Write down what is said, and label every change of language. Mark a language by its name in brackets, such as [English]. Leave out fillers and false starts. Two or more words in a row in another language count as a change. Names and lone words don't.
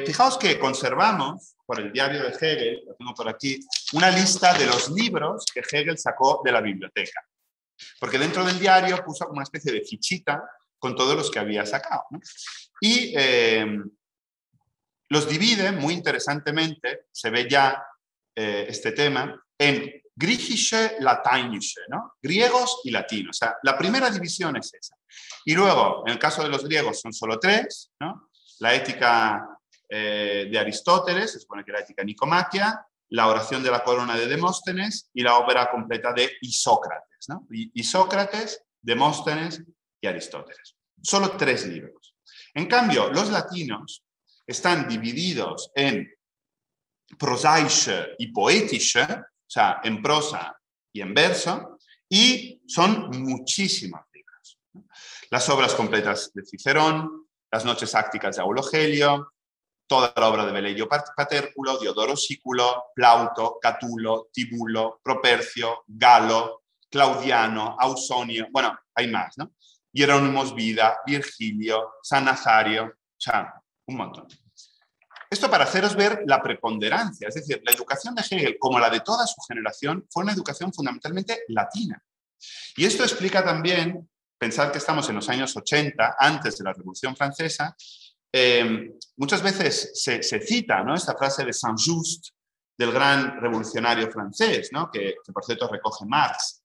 [Spanish] Fijaos que conservamos, por el diario de Hegel, lo tengo por aquí, una lista de los libros que Hegel sacó de la biblioteca. Porque dentro del diario puso como una especie de fichita con todos los que había sacado, ¿no? Y los divide, muy interesantemente, se ve ya este tema, en [German] griechische, lateinische, [Spanish] ¿no? Griegos y latinos. O sea, la primera división es esa. Y luego, en el caso de los griegos, son solo tres, ¿no? La ética de Aristóteles, se supone que la ética nicomaquia, la oración de la corona de Demóstenes y la ópera completa de Isócrates, ¿no? Isócrates, Demóstenes y Aristóteles. Solo tres libros. En cambio, los latinos están divididos en prosaische y poetische, o sea, en prosa y en verso, y son muchísimos libros. Las obras completas de Cicerón, las noches ácticas de Aulo Gelio, toda la obra de Velleio Paterculo, Diodoro Sículo, Plauto, Catulo, Tibulo, Propercio, Galo, Claudiano, Ausonio, bueno, hay más, ¿no? Jerónimos Vida, Virgilio, San Nazario, o sea, un montón. Esto para haceros ver la preponderancia, es decir, la educación de Hegel, como la de toda su generación, fue una educación fundamentalmente latina. Y esto explica también, pensad que estamos en los años 80, antes de la Revolución Francesa, muchas veces se cita, ¿no?, esta frase de Saint-Just, del gran revolucionario francés, ¿no?, que por cierto recoge Marx.